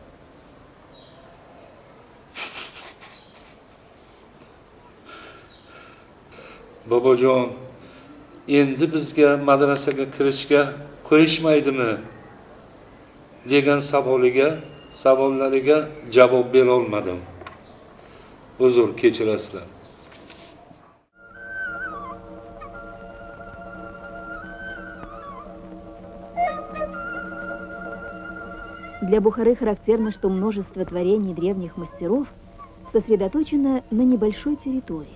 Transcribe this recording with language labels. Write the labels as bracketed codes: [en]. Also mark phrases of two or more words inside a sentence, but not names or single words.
[uz] Bobojon, endi bizga madrasaga kirishga qo'yishmaydimi degan savollariga javob bera olmadim. Uzr, kechirasizlar. [ru] Для Бухары характерно, что множество творений древних мастеров сосредоточено на небольшой территории.